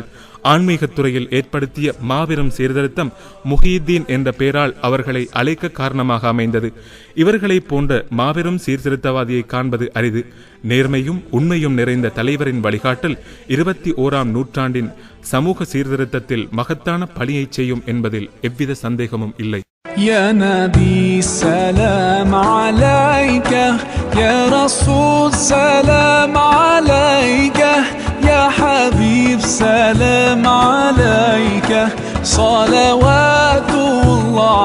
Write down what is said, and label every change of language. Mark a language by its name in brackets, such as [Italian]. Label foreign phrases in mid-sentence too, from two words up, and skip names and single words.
[Tamil] ஆன்மீகத்துறையில் ஏற்படுத்திய மாபெரும் சீர்திருத்தம் முஹியுத்தீன் என்ற பெயரால் அவர்களை அழைக்க காரணமாக அமைந்தது. இவர்களை போன்ற மாபெரும் சீர்திருத்தவாதியை காண்பது அரிது. நேர்மையும் உண்மையும் நிறைந்த தலைவரின் வழிகாட்டல் 21ஆம் நூற்றாண்டின் சமூக சீர்திருத்தத்தில் மகத்தான பணியை செய்யும் என்பதில் எவ்வித சந்தேகமும் இல்லை. [Arabic] يا نبي سلام عليك يا رسول سلام عليك يا حبيب سلام عليك صلوات الله